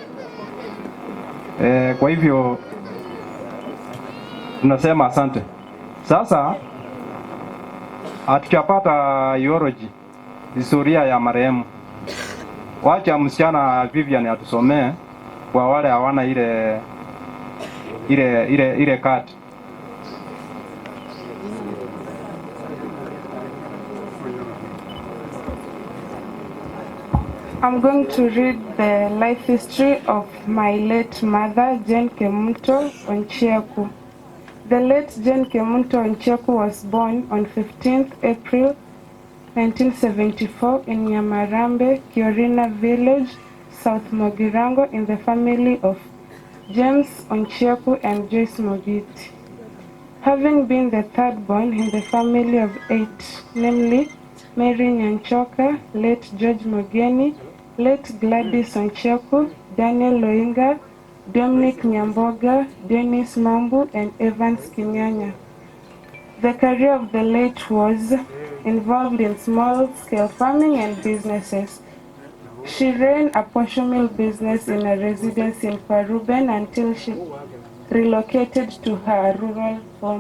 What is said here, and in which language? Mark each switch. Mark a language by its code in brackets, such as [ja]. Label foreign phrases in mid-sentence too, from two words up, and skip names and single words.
[sw] Kwa hivyo tunasema asante. Sasa hatujapata biology, historia ya marehemu. Wacha msichana Vivian atusomee kwa wale hawana ile kati. [en] I'm going to read the life history of my late mother, Jane Kemunto Oncheku. The late Jane Kemunto Oncheku was born on 15th April 1974 in Nyamarambe, Kiorina village, South Mogirango, in the family of James Oncheku and Joyce Mogiti. Having been the third born in the family of 8, namely Mary Nyanchoka, late George Mogeni, late Gladys Oncheku, Daniel Loinga, Dominic Nyamboga, Dennis Mambu, and Evans Kinyanya. The career of the late was involved in small-scale farming and businesses. She ran a posho mill business in a residence in Paruben until she relocated to her rural home.